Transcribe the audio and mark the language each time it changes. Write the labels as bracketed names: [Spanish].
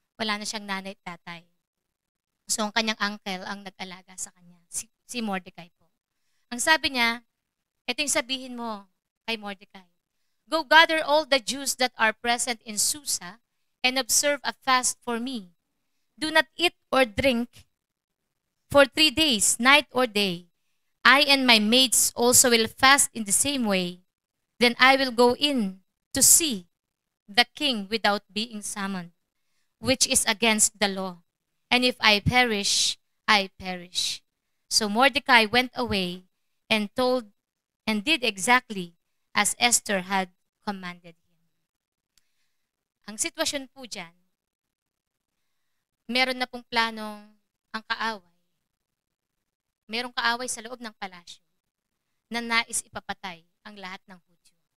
[Filipino] Wala na siyang nanay at tatay. So, ang kanyang uncle ang nag-alaga sa kanya, si Mordecai po. Ang sabi niya, ito yung sabihin mo kay Mordecai. [English] Go gather all the Jews that are present in Susa and observe a fast for me. Do not eat or drink for 3 days, night or day. I and my maids also will fast in the same way. Then I will go in to see the king without being summoned, which is against the law. And if I perish, I perish. So Mordecai went away and did exactly as Esther had commanded him. [Filipino] Ang sitwasyon po dyan, meron na pong planong ang kaaway. Merong kaaway sa loob ng palasyo na nais ipapatay ang lahat ng Hudyo.